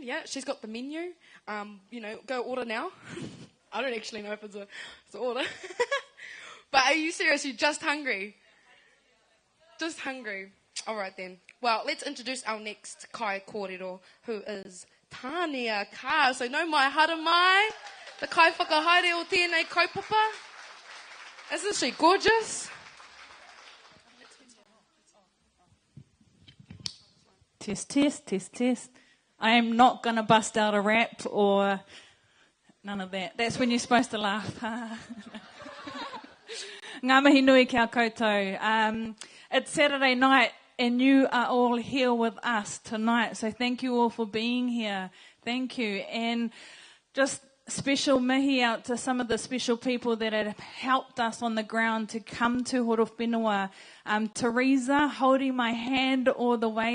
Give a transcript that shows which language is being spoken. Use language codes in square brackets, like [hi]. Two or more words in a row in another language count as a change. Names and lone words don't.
[en] Yeah, she's got the menu. Go order now. I don't actually know if it's an order. But are you serious? You're just hungry? Just hungry. All right then. Well, let's introduce our next KAIKŌRERO, who is Tania Carr. [mi] So no mai hara mai, the kai whakahaere o tēnei kaupapa. [en] Isn't she gorgeous? Test, test, test, test. I am not going to bust out a rap or none of that. That's when you're supposed to laugh. [mi] Ngā mihi nui kia koutou. [en] It's Saturday night and you are all here with us tonight. So thank you all for being here. Thank you. And just special mihi out to some of the special people that have helped us on the ground to come to Horowhenua. Teresa, holding my hand all the way.